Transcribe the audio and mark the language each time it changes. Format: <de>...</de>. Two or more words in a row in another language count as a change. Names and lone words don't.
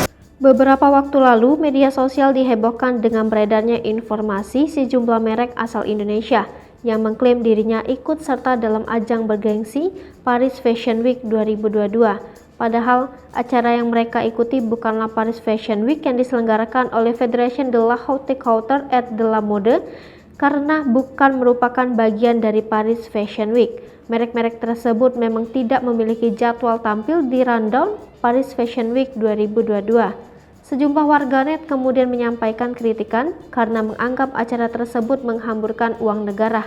<id>Beberapa waktu lalu, media sosial dihebohkan dengan beredarnya informasi sejumlah merek asal Indonesia yang mengklaim dirinya ikut serta dalam ajang bergengsi Paris Fashion Week 2022. Padahal, acara yang mereka ikuti bukanlah Paris Fashion Week yang diselenggarakan oleh Fédération de la Haute Couture et de la Mode, karena bukan merupakan bagian dari Paris Fashion Week. Merek-merek tersebut memang tidak memiliki jadwal tampil di rundown Paris Fashion Week 2022. Sejumlah warganet kemudian menyampaikan kritikan karena menganggap acara tersebut menghamburkan uang negara.</id>